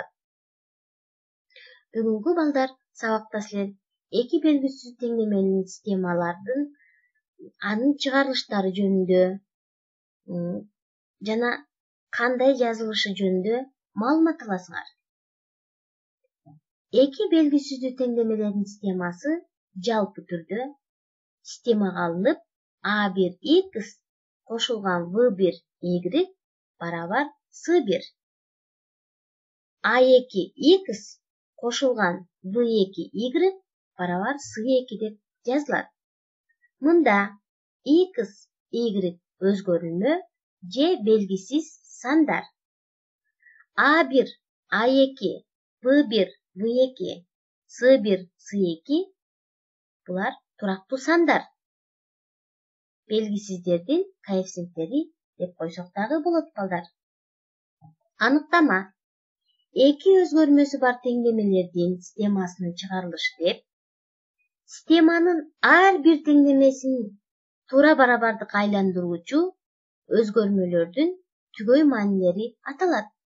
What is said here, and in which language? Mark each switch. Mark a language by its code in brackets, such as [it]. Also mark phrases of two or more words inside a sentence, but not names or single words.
[ky] Бүгүнкү балдар сабакта силер эки белгисиздүү теңдеменин системалардын анын чыгарылыштары жөнүндө жана кандай жазылышы жөнүндө маалымат аласыңар. Эки белгисиздүү теңдемелердин системасы жалпы түрдө системага алынып, a1x кошулган v1y барабар s1, a2x кошулган v2y барабар s2 деп жазылат. Мында x, y өзгөрүлмө же белгисиз сандар. a1, a2, v1, v2, s1, s2 булар турактуу сандар. Белгисиздердин коэффициенттери деп койсок дагы болот, балдар. Аныктама: эки өзгөрмөсү бар теңдемелердин системасынын чыгарылышы деп, системанын ар бир теңдемесин туура барабардыкка айландыруучу өзгөрмөлөрдүн түгөй маанилери аталат.